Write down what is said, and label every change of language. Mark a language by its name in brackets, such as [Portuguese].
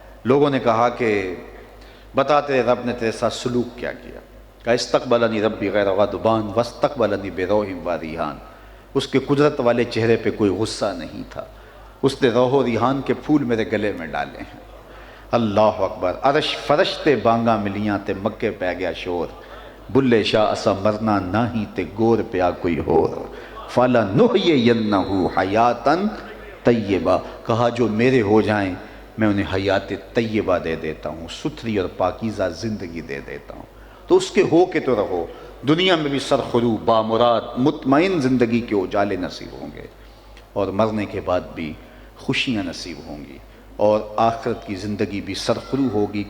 [Urdu] لوگوں نے کہا کہ بتا تیرے رب نے تیرے ساتھ سلوک کیا کیا. [Arabic] کہا استقبلنی ربی غیر غضبان واستقبلنی بروح و ریحان. [Urdu] اس کے قدرت والے چہرے پہ کوئی غصہ نہیں تھا، اس نے روح و ریحان کے پھول میرے گلے میں ڈالے ہیں. اللہ اکبر. [Punjabi] عرش فرشتے بانگا ملیاں تے مکے پہ گیا شور، بلے شاہ اسا مرنا نہ ہی تے گور پیا کوئی ہور. [Arabic] فَلَا نُحْيِيَنَّهُ حَيَاتًا طیبہ. [Urdu] کہا جو میرے ہو جائیں میں انہیں حیات طیبہ دے دیتا ہوں، ستھری اور پاکیزہ زندگی دے دیتا ہوں. تو اس کے ہو کے تو رہو، دنیا میں بھی سرخرو بامراد مطمئن زندگی کے اجالے نصیب ہوں گے اور مرنے کے بعد بھی خوشیاں نصیب ہوں گی اور آخرت کی زندگی بھی سرخرو ہوگی.